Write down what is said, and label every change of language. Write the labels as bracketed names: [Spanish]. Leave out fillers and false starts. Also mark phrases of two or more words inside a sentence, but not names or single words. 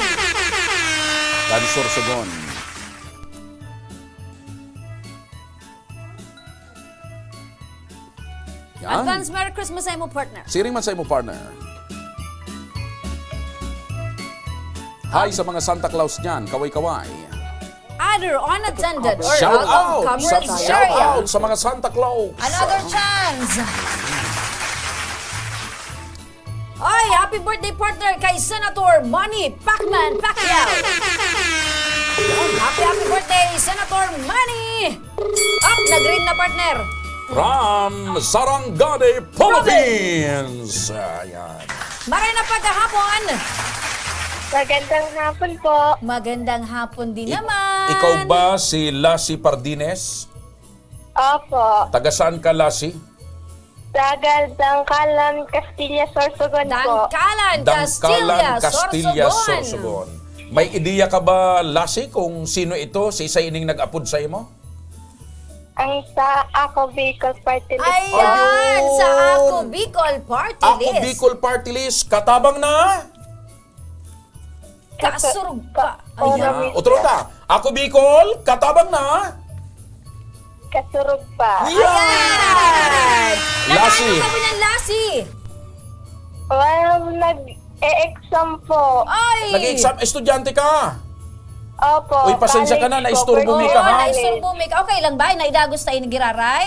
[Bikol] Taga Sorsogon. Yan. Advance Merry Christmas sa imo partner. Siring man sa imo partner. [Filipino] Hi sa mga Santa Claus niyan, kaway-kaway. [English] Other unattended or Shout out of out coverage shout area. [Filipino] out sa mga Santa Claus. [English] Another chance. Ay, happy birthday partner kay Senator Manny Pacquiao. Happy birthday, Senator Manny. [Filipino] Up, nag-ring na partner. [English] From Sarangani Province. [Filipino] Ayan. [Bikol] Maray na pagkahapon. [Filipino] Magandang hapon po. Magandang hapon din naman. Ikaw ba si Lassie Pardines? Opo. Taga saan ka, Lassie? Tagal Dangkalan, Castilla, Sorsogon po. Dangkalan, Castilla, Sorsogon. May ideya ka ba, Lassie, kung sino ito? [Bikol] Si isa ining nag-apod sa imo? [Filipino] Ang sa Ako Bicol Party List. Ayan, sa Ako Bicol Party Ako List. [Bikol] Bicol Party List, katabang na? Kasurog pa. Ayan. Otro ta. Ako Bicol, katabang na? Kasurog pa. [Filipino] Ayan! Lassie. Nakaano kami ng Lassie? Well, nag-e-exam po. Ay! Nag-exam, estudyante ka? Opo. Uy, pasensya ka na, naisturbo mi ka, Oo, ha? naisturbo mi ka. Okay lang ba? Naidagos tayo ng giraray?